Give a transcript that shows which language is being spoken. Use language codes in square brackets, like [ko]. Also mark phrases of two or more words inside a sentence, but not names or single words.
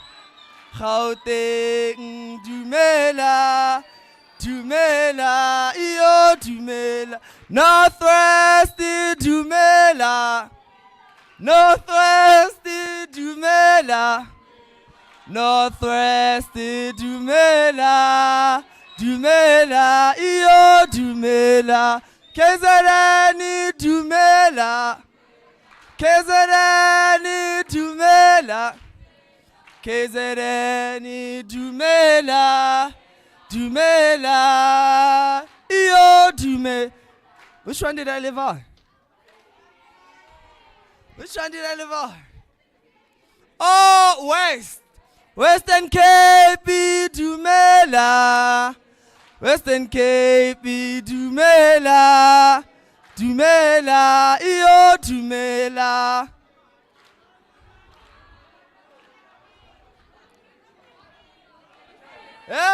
[tn] Gauteng dumela, dumela, iyo dumela, Northwest dumela, Northwest dumela, Northwest dumela, dumela, iyo dumela, KZN dumela, KZN dumela, KZN dumela, dumela, iyo dumela. [en] Which one did I live on? Which one did I live on? [tn] Oh, Western Cape dumela, Western Cape dumela, dumela, iyo dumela. [en] Yeah?